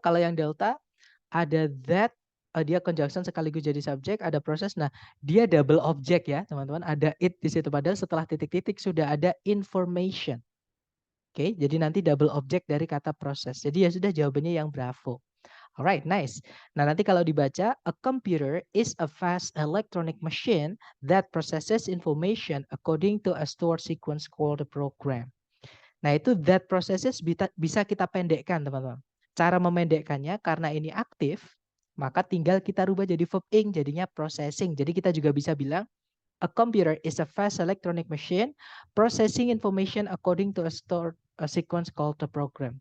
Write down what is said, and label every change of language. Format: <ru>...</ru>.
<id>Kalau yang delta, ada that, dia conjunction sekaligus jadi subjek, ada proses. Nah, dia double objek ya, teman-teman. Ada it di situ. Padahal setelah titik-titik sudah ada information. Oke, jadi nanti double objek dari kata proses. Jadi ya sudah jawabannya yang bravo.</id> <en>Alright, nice.</en> <id>Nah, nanti kalau dibaca,</id> <en>a computer is a fast electronic machine that processes information according to a stored sequence called a program.</en> <id>Nah, itu that processes bisa kita pendekkan, teman-teman. Cara memendekkannya karena ini aktif, maka tinggal kita rubah jadi verb ing, jadinya processing. Jadi kita juga bisa bilang,</id> <en>a computer is a fast electronic machine processing information according to a stored a sequence called the program.</en>